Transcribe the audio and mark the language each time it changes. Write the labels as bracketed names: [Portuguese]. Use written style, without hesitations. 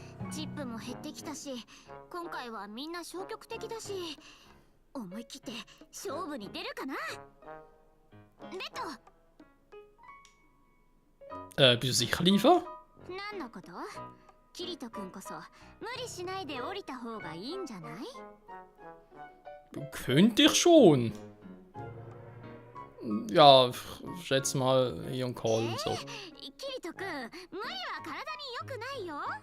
[Japanese] チップも減ってきたし、今回はみんな消極的だし、思い切って勝負に出るかな。レッド。 [German] Bist du sicher, Liefer? [Japanese] 何のこと？キリト君こそ無理しないで降りた方がいいんじゃない？ [German] Könnte ich schon. Ja, ich schätze mal, Ion Call und so. [Japanese] キリト君、無理は体に良くないよ。